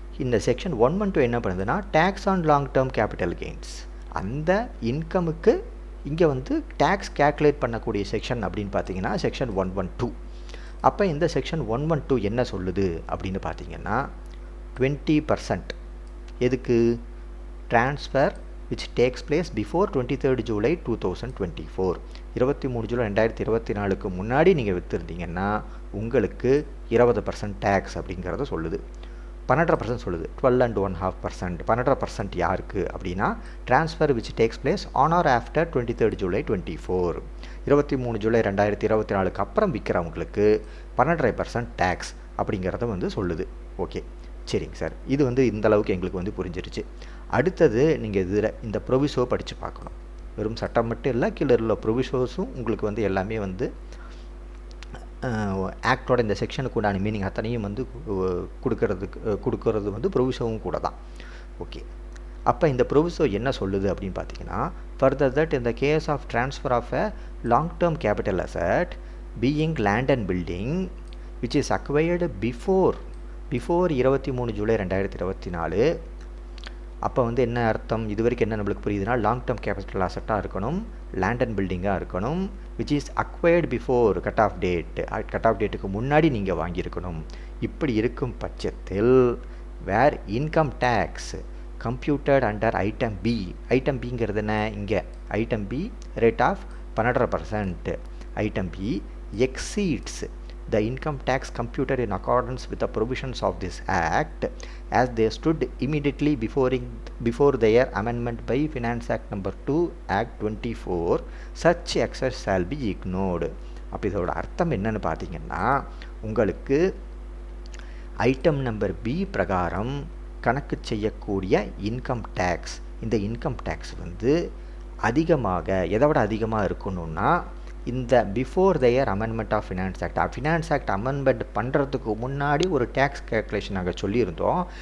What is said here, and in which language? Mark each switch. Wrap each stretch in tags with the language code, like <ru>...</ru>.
<ta>இந்த செக்ஷன் 112 என்ன பண்ணுதுன்னா, tax on long term capital gains. அந்த இன்கமுக்கு இங்கே வந்து டேக்ஸ் கேல்குலேட் பண்ணக்கூடிய செக்ஷன் அப்படின்னு பார்த்தீங்கன்னா செக்ஷன் 112. அப்போ இந்த செக்ஷன் 112 என்ன சொல்லுது அப்படின்னு பார்த்தீங்கன்னா, 20% எதுக்கு?</ta> <en>Transfer which takes place before 23rd July 2024.</en> <ta>23 July 2024க்கு முன்னாடி நீங்கள் விற்றுருந்தீங்கன்னா உங்களுக்கு 20% டேக்ஸ் அப்படிங்கிறத சொல்லுது. 12% சொல்லுது, 12.5%. 12% யாருக்கு அப்படின்னா,</ta> <en>Transfer which takes place on or after 23rd July 2024.</en> <ta>23 July 2024க்கு அப்புறம் விற்கிறவங்களுக்கு 12% டேக்ஸ் அப்படிங்கிறத வந்து சொல்லுது. ஓகே, சரிங்க சார், இது வந்து இந்த அளவுக்கு எங்களுக்கு வந்து புரிஞ்சிருச்சு. அடுத்தது நீங்கள் இதில் இந்த ப்ரொவிசோ படித்து பார்க்கணும். வெறும் சட்டம் மட்டும் இல்லை, கீழே உள்ள ப்ரொவிசோஸும் உங்களுக்கு வந்து எல்லாமே வந்து ஆக்டோட இந்த செக்ஷனுக்கு உண்டான மீனிங் அத்தனையும் வந்து கொடுக்கறது வந்து ப்ரொவிசோவும் கூட தான்.</ta> <en>Okay, அப்போ இந்த proviso என்ன சொல்லுது அப்படின்னு பார்த்தீங்கன்னா, ஃபர்தர் தட் இந்த case of transfer of a long term capital asset being land and building which is acquired before 23 July 2024.</en> <ta>அப்போ வந்து என்ன அர்த்தம்? இது வரைக்கும் என்ன நம்மளுக்கு புரியுதுன்னா, லாங் டேர்ம் கேபிட்டல் அசட்டாக இருக்கணும், லேண்ட் அண்ட் பில்டிங்காக இருக்கணும், which is acquired before cut off டேட்டுக்கு முன்னாடி நீங்கள் வாங்கியிருக்கணும். இப்படி இருக்கும் பட்சத்தில் வேர் income tax computed under item பிங்கிறது என்ன? இங்கே item P rate of 12%.</ta> <en>Item B exceeds the income tax computed in accordance with the provisions of this act as they stood immediately before their amendment by Finance Act number 2 Act 24. such excess shall be ignored.</en> <ta>அப்போ இதோட அர்த்தம் என்னன்னு பார்த்தீங்கன்னா, உங்களுக்கு item number B பிரகாரம் கணக்கு செய்யக்கூடிய income tax, இந்த இன்கம் டேக்ஸ் வந்து அதிகமாக எதை விட அதிகமாக இருக்கணும்னா, இந்த before their amendment of finance act amendment பண்ணுறதுக்கு முன்னாடி ஒரு டேக்ஸ் கேல்குலேஷன் நாங்கள் சொல்லியிருந்தோம்.</ta>